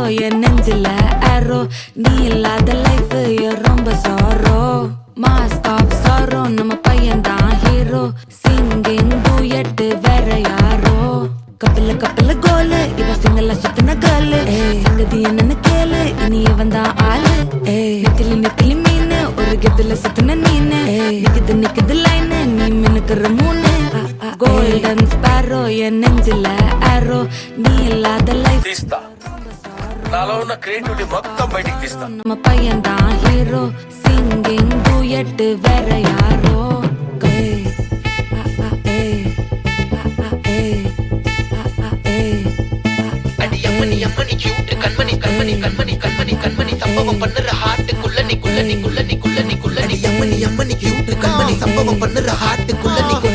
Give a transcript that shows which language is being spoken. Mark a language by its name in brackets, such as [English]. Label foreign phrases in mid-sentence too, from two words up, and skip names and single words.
[Tamil] என் நெஞ்சில ஆரோ நீ இல்லாத லைஃப் ரொம்ப சாரோ [English] mask off [Tamil] சாரோ நம்ம பையன் தான் ஹீரோ [English] singing duet [Tamil] வேற யாரோ [English] couple goal [Tamil] இவ சிங்கல்ல சுத்தின கேர்ளு சங்கதி என்னன்னு கேளு இனி இவன் தான் ஆளு நெத்திலி மீனு ஒரு கெத்துல சுத்தின நீனு நிக்குது லைனு நீ மினுக்குற மூணு [English] golden sparrow [Tamil] என் நெஞ்சில ஆரோ நீ இல்லாத லைஃப் [Telugu] తీస్తా నాలో ఉన్న క్రియేటివిటీ మొత్తం బయటికి తీస్తా [Tamil] நம்ம பையன் தான் ஹீரோ [English] singing duet [Tamil] வேற யாரோ அம்மணி கியூட் கண்மணி சம்பவம் பண்ணுற ஹார்ட் குள்ளனி அம்மணி கியூட் கண்மணி சம்பவம் பண்ணுற ஹார்ட் குள்ளனி கொட்டி